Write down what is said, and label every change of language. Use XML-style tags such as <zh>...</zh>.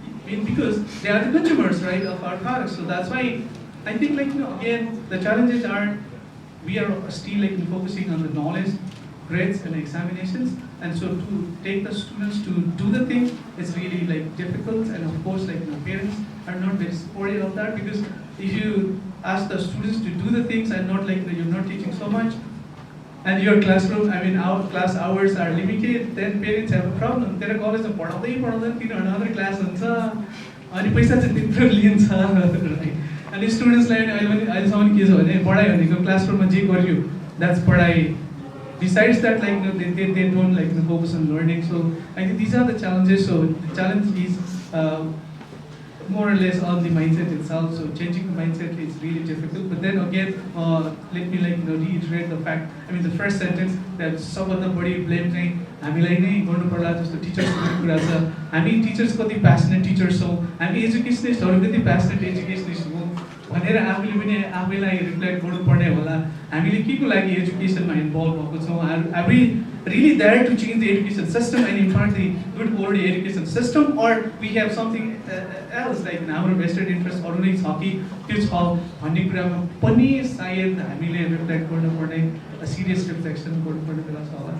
<en>Because they are the consumers, right, of our products. So that's why I think like again the challenges are we are still like focusing on the knowledge, grades and examinations, and so to take the students to do the thing is really like difficult, and of course like parents are not very supportive of that, because if you ask the students to do the things and not like you're not teaching so much, and your classroom, our class hours are limited, then parents have a problem. They're college of another class and</en> <ne>paisa चाहिँ त्यत्रो लिन्छ</ne> <en>right? And students like</en> <ne>अहिलेसम्म के छ भने पढाइ भनेको क्लासरुममा जे गर्यो</ne> <en>that's</en> <ne>पढाइ.</ne> <en>Besides that, like they don't like focus on learning. So I think these are the challenges. So the challenge is more or less on the mindset itself. So changing the mindset is really difficult. But then again, let me like reiterate the fact. The first sentence that</en> <ne>सबभन्दा बढी blame चाहिँ हामीलाई नै गर्नु पर्ला जस्तो टिचर्सको कुरा छ. हामी टिचर्स कति प्यासनेट टिचर्स छौँ, हामी एजुकेसनिस्टहरू कति प्यासनेट एजुकेसनिस्ट हौँ भनेर आफूले पनि आफैलाई रिफ्लेक्ट गर्नुपर्ने होला. हामीले के को लागि एजुकेसनमा इन्भल्भ भएको छौँ?</ne> <en>Are we really there to change the education system and impart the good quality education system, or we have something else like</en> <ne>हाम्रो vested interest अरू नै छ कि त्यो छ भन्ने कुरामा पनि सायद हामीले रिफ्लेक्ट गर्नुपर्ने सिरियस रिफ्लेक्सन गर्नुपर्ने बेला छ होला.</ne>